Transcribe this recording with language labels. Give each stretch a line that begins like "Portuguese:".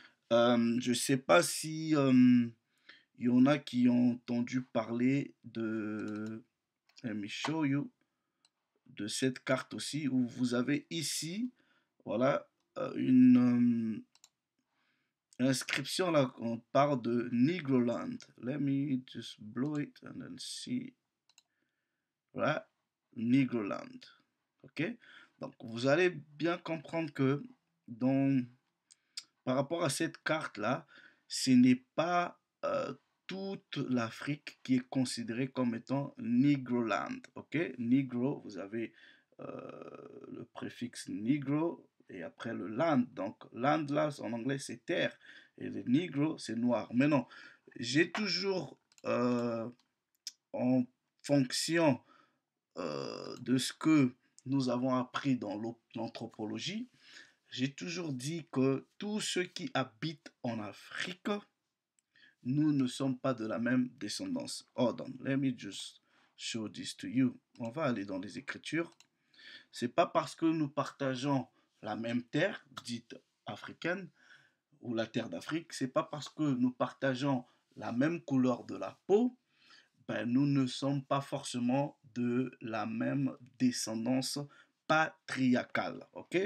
French: Je ne sais pas si il y en a qui ont entendu parler de,
English: let me show you,
French: de cette carte aussi, où vous avez ici, voilà, une inscription là, on parle de Negroland.
English: Let me just blow it and then see.
French: Voilà, Negroland. Ok? Donc, vous allez bien comprendre que dans, par rapport à cette carte-là, ce n'est pas toute l'Afrique qui est considérée comme étant Negroland. Ok? Negro, vous avez le préfixe Negro et après le land. Donc, land là, en anglais, c'est terre. Et le Negro, c'est noir. Mais non, j'ai toujours en fonction de ce que nous avons appris dans l'anthropologie, j'ai toujours dit que tous ceux qui habitent en Afrique, nous ne sommes pas de la même descendance.
English: Hold on, let me just show this to you.
French: On va aller dans les Écritures. C'est pas parce que nous partageons la même terre, dite africaine, ou la terre d'Afrique, c'est pas parce que nous partageons la même couleur de la peau, ben, nous ne sommes pas forcément de la même descendance patriarcale. Ok?